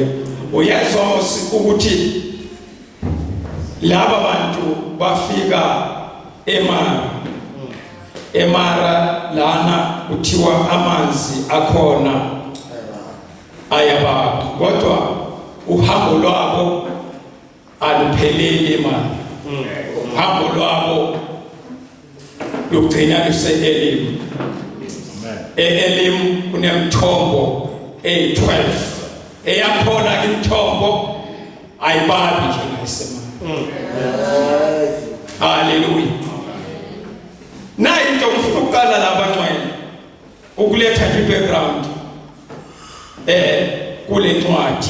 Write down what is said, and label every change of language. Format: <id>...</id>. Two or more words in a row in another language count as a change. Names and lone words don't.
<zu>Uyezwa ukuthi laba bantu bafika eMara emara lana kuthiwa amanzi akhona ayababa kodwa uhambo lwabo alupheleli manje. Uhambo lwabo lugcina luse-Elimu. E-Elimu kunemithombo eyi-12 eyakhona imithombo ayibabi nje ngayisemana. Haleluya. Nayi into ngifuna ukuqala la bantwana ukuletha i-background kule ncwadi.</zu>